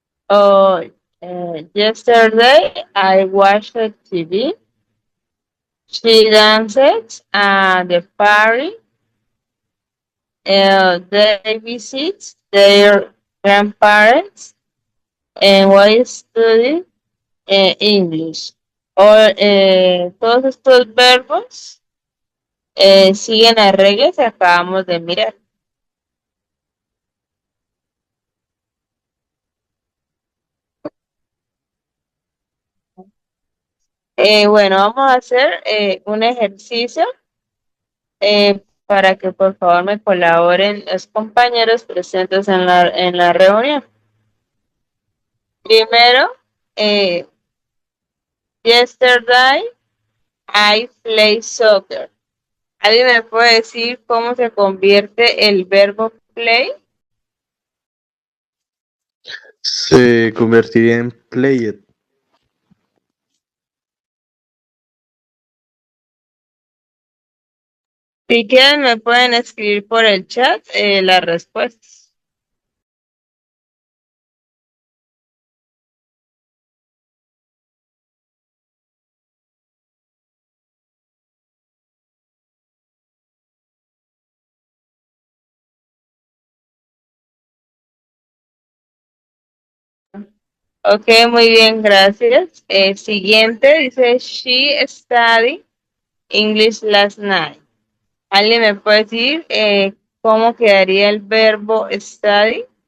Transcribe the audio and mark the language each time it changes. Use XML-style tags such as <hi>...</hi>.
<en>Yesterday I watched TV. She danced at the party. They visit their grandparents and we study English.</en> <es>Todos estos verbos siguen las reglas que acabamos de mirar. Bueno, vamos a hacer un ejercicio para que por favor me colaboren los compañeros presentes en la reunión. Primero, eh,</es> <en>yesterday I played soccer.</en> <es>¿Alguien me puede decir cómo se convierte el verbo play? Se convertiría en played. Si quieren me pueden escribir por el chat las respuestas. Ok, muy bien, gracias. Siguiente dice,</es> <en>she studied English last night.</en> <es>¿Alguien me puede decir cómo quedaría el verbo study?</es>